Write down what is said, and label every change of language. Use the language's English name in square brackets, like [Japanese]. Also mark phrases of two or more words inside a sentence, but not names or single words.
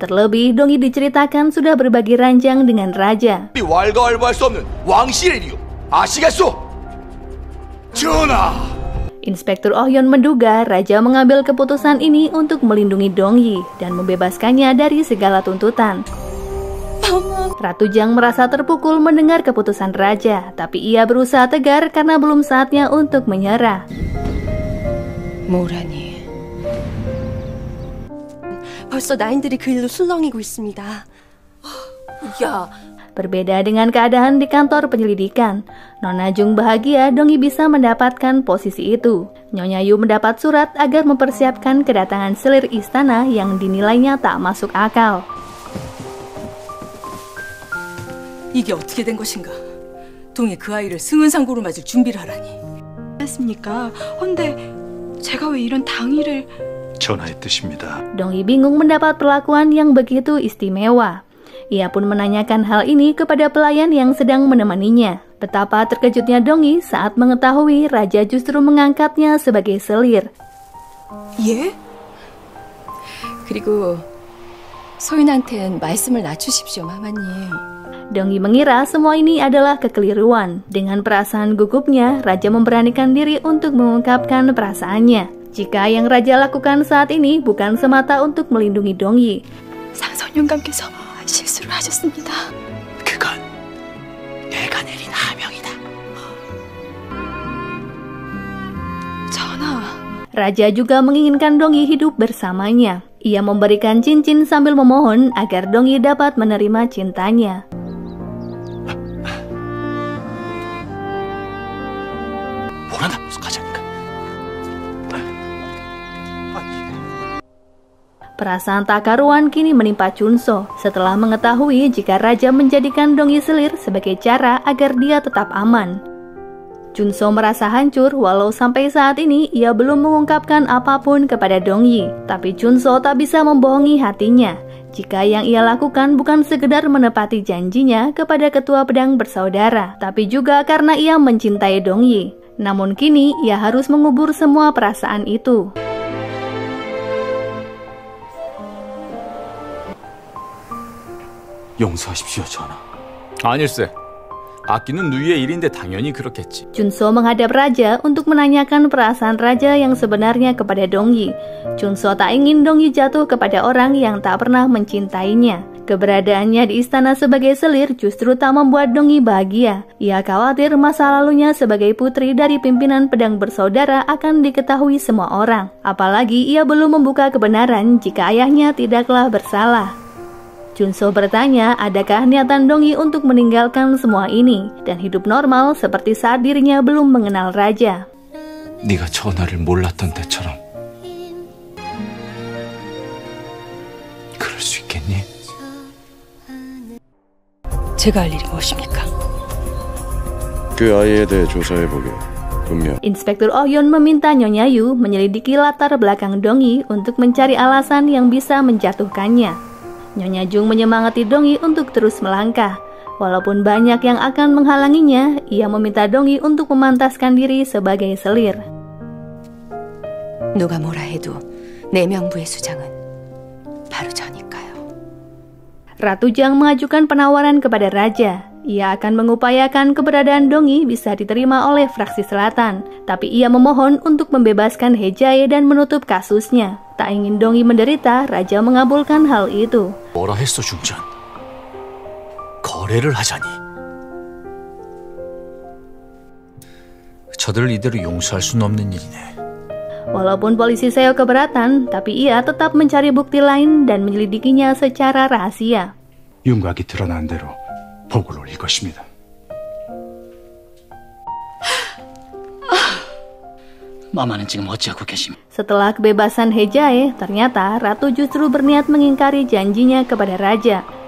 [Indonesian] Terlebih Dongyi diceritakan sudah berbagi ranjang dengan raja. [Korean] 왈가왈부할 수 없는 왕실이리요. 아시겠소? 전하. [Indonesian] Inspektur Oh-yeon menduga raja mengambil keputusan ini untuk melindungi Dongyi dan membebaskannya dari segala tuntutan. Ratu Jang merasa terpukul mendengar keputusan raja, tapi ia berusaha tegar karena belum saatnya untuk menyerah. [Korean] 뭐라니? 벌써 나인들이 그 일로 술렁이고 있습니다. 야, [Indonesian] Berbeda dengan keadaan di kantor penyelidikan, Nona Jung bahagia Dongyi bisa mendapatkan posisi itu. Nyonya Yu mendapat surat agar mempersiapkan kedatangan selir istana yang dinilainya tak masuk akal. [Korean] 이게 어떻게 된 것인가? 동해 그 아이를 승은상고로 맞을 준비를 하라니. 했습니까? 헌데 제가 왜 이런 당일을... 전하의 뜻입니다. [Indonesian] Dongyi bingung mendapat perlakuan yang begitu istimewa. Ia pun menanyakan hal ini kepada pelayan yang sedang menemaninya. Betapa terkejutnya Dongyi saat mengetahui raja justru mengangkatnya sebagai selir. [Korean] 예? 그리고 소윤한텐 말씀을 낮추십시오, 마마님. [Indonesian] Dongyi mengira semua ini adalah kekeliruan. Dengan perasaan gugupnya, raja memberanikan diri untuk mengungkapkan perasaannya. Jika yang raja lakukan saat ini bukan semata untuk melindungi Dongyi, [Korean] 상선 영감께서 실수를 하셨습니다. 그건 내가 내린 하명이다. 전하, [Indonesian] raja juga menginginkan Dongyi hidup bersamanya. Ia memberikan cincin sambil memohon agar Dongyi dapat menerima cintanya. [Korean] 뭐라나 가자니까. [Indonesian] Perasaan tak karuan kini menimpa Chunso setelah mengetahui jika raja menjadikan Dongyi selir sebagai cara agar dia tetap aman. Chunso merasa hancur walau sampai saat ini ia belum mengungkapkan apapun kepada Dongyi. Tapi Chunso tak bisa membohongi hatinya jika yang ia lakukan bukan sekedar menepati janjinya kepada ketua pedang bersaudara, tapi juga karena ia mencintai Dongyi. Namun kini ia harus mengubur semua perasaan itu. [Korean] 용서하십시오, 전하. 아닐세. 아끼는 누이의 일인데 당연히 그렇겠지. [Indonesian] Chunso menghadap raja untuk menanyakan perasaan raja yang sebenarnya kepada Dongyi. Chunso tak ingin Dongyi jatuh kepada orang yang tak pernah mencintainya. Keberadaannya di istana sebagai selir justru tak membuat Dongyi bahagia. Ia khawatir masa lalunya sebagai putri dari pimpinan pedang bersaudara akan diketahui semua orang. Apalagi ia belum membuka kebenaran jika ayahnya tidaklah bersalah. Chunso bertanya, adakah niatan Dongyi untuk meninggalkan semua ini dan hidup normal seperti saat dirinya belum mengenal raja. [Korean] 네가 전하를 몰랐던 때처럼 그럴 수 있겠니? 제가 할 일이 무엇입니까? 그 아이에 대해 조사해보게. 분명 [Indonesian] Inspektur Oh-yeon meminta Nyonya Yu menyelidiki latar belakang Dongyi untuk mencari alasan yang bisa menjatuhkannya. Nyonya Jung menyemangati Dongyi untuk terus melangkah. Walaupun banyak yang akan menghalanginya, ia meminta Dongyi untuk memantaskan diri sebagai selir. [Korean] 누가 뭐라 해도 내 명부의 수장은 바로 저니까요. [Indonesian] Ratu Jang mengajukan penawaran kepada raja. Ia akan mengupayakan keberadaan Dongyi bisa diterima oleh fraksi selatan. Tapi ia memohon untuk membebaskan He-jae dan menutup kasusnya. Tak ingin Dongyi menderita, raja mengabulkan hal itu. [Korean] 뭐라 했어, 중전? 거래를 하자니. 저들을 이대로 용서할 수는 없는 일이네. [Indonesian] Walaupun polisi Seo keberatan, tapi ia tetap mencari bukti lain dan menyelidikinya secara rahasia. [Korean] 윤곽이 드러난 대로 복을 올릴 것입니다. 마마는 지금 어찌하고 계십니까? [Indonesian] Setelah kebebasan He-jae, ternyata Ratu justru berniat mengingkari janjinya kepada raja.